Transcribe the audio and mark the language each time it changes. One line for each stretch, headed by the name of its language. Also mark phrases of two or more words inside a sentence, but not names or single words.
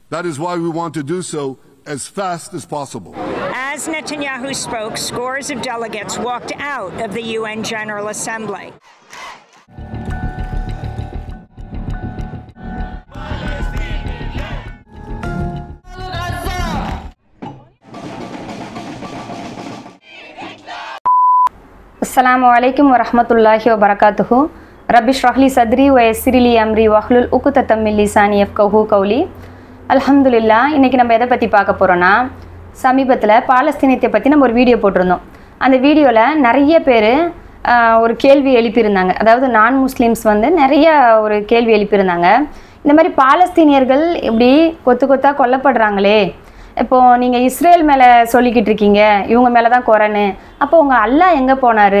English: That is why we want to do so as fast as possible. As Netanyahu spoke, scores of delegates walked out of the UN General Assembly.
Arabic: السلام عليكم ورحمة الله وبركاته. رب اشرح لي صدري ويسر لي أمري واحلل عقدة من لساني يفقهوا قولي. அல்ஹம்துலில்லாஹ்.
Tamil: இன்றைக்கி நம்ம எதை பற்றி பார்க்க போகிறோன்னா, சமீபத்தில் பாலஸ்தீனத்தை பற்றி நம்ம ஒரு வீடியோ போட்டிருந்தோம். அந்த வீடியோவில் நிறைய பேர் ஒரு கேள்வி எழுப்பியிருந்தாங்க. அதாவது நான் முஸ்லீம்ஸ் வந்து நிறைய ஒரு கேள்வி எழுப்பியிருந்தாங்க. இந்த மாதிரி பாலஸ்தீனியர்கள் இப்படி கொத்து கொத்தாக கொல்லப்படுறாங்களே, இப்போது நீங்கள் இஸ்ரேல் மேலே சொல்லிக்கிட்டு இருக்கீங்க, இவங்க மேலே தான் குறைன்னு, அப்போ உங்கள் அல்லாஹ் எங்கே போனார்?